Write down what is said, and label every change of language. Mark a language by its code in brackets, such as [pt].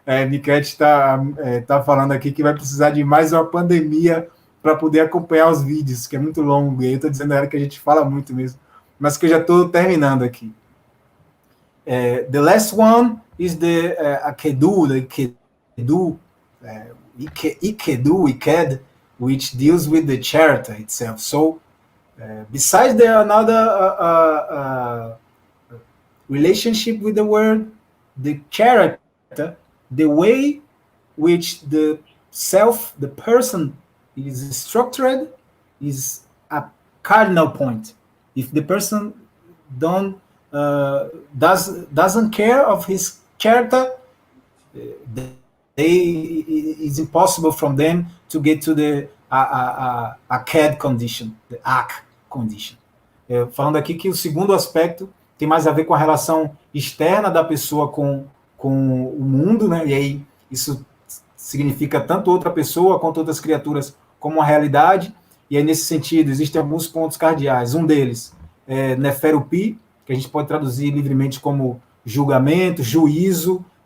[pt] Niket tá falando aqui que vai precisar de mais uma pandemia para poder acompanhar os vídeos, que é muito longo. E aí eu tô dizendo a ela que a gente fala muito mesmo. Mas que eu já estou terminando aqui. [en] The last one is the Akedu, the Kedu, Iked, which deals with the character itself. So, besides there another relationship with the word, the character, the way which the self, the person is structured, is cardinal point. If the person doesn't care of his character, it's impossible from them to get to the CAD condition, the AC condition. [pt] Falando aqui que o segundo aspecto tem mais a ver com a relação externa da pessoa com o mundo, né? E aí isso significa tanto outra pessoa quanto outras criaturas como a realidade. E aí, nesse sentido, existem alguns pontos cardeais. Um deles é Neferupi, que a gente pode traduzir livremente como julgamento, juízo.